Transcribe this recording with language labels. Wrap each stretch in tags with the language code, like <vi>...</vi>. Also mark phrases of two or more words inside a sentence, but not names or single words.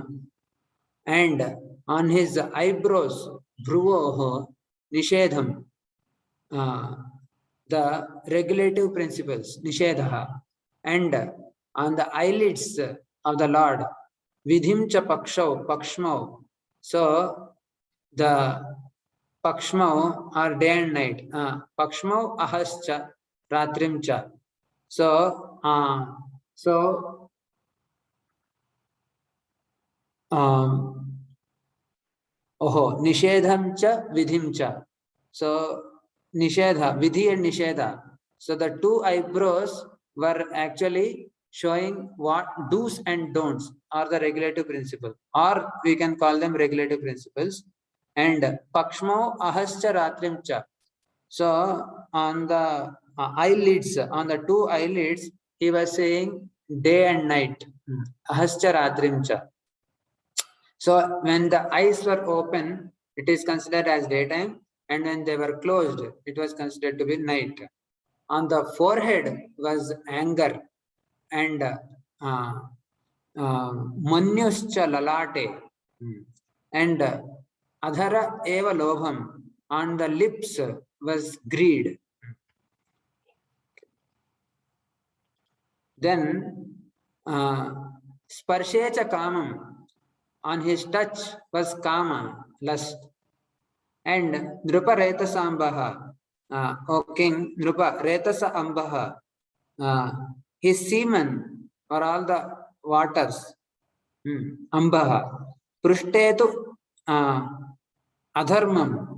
<en>And on his eyebrows,</en> <sa>भ्रुवोः निषेधं,</sa> <en>the regulative principles, Nishedha, and on the eyelids of the Lord,</en> <sa>विधिं च पक्ष्मौ.</sa> <en>So the Pakshmau are day and night.</en> <sa>पक्ष्मौ अहश्च रात्रिं च. So, निषेधं च विधिं च.</sa> <en>So, Nishedha, Vidhi and Nishedha. So, the two eyebrows were actually showing what do's and don'ts are the regulative principle, or we can call them regulative principles.</en> <sa>And पक्ष्मो अहश्च रात्रिं च.</sa> <en>So, on the eyelids, on the two eyelids, he was saying day and night.</en> <sa>अहश्च रात्रिं च.</sa> <en>So when the eyes were open, it is considered as daytime, and when they were closed, it was considered to be night. On the forehead was anger, and</en> <sa>मन्युश्च ललाटे,</sa> <en>and</en> <sa>अधर एव लोभम्.</sa> <en>On the lips was greed. Then</en> <sa>स्पर्शे च कामम्.</sa> <en>On his touch was kama, lust.</en> <sa>And नृप रेतसा अम्भः,</sa> <en>O King,</en> <sa>नृप रेतसा अम्भः,</sa> <en>his semen or all the waters,</en> <sa>अम्भः, पृष्ठे तु अधर्मम्.</sa>